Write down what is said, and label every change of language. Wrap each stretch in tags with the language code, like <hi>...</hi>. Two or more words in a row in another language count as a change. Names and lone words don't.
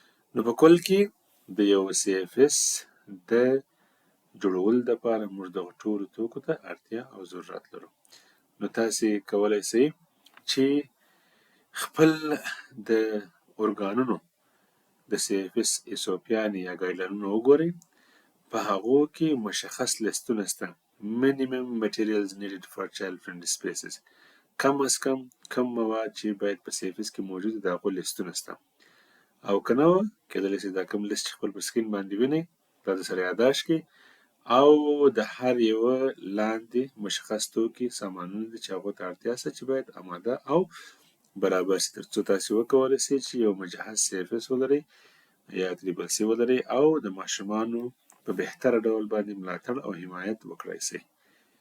<ps>نو په کل کې د یو سی اف اس د جوړولو دپاره موږ دغو ټولو توکو ته اړتیا او ضرورت لرو. نو تاسې کولی سئ چې خپل د ارګانونو د CFS SOP یا ګایډلاینونه وګورئ. په هغو کې مشخص لیستونه شته.</ps> <en>minimum materials needed for child friendly spaces.</en> <ps>کم از کم کم مواد چې باید په CFS کې موجود وي د هغو لیستونه شته. او که نه وه کیدلی شي دا کوم لیست چې خپل په سکرین باندې وینئ دا درسره یاداشت کړئ او د هر یوه لاندې مشخص توکي سامانونه دي چې هغو ته اړتیا شته چې باید اماده او برابر شي تر څو تاسې وکولی سئ چې یو مجهز CFS ولرئ یا TCCC ولرئ او د ماشومانو په بهتره ډول باندې ملاتړ او حمایت وکړای سئ.</ps>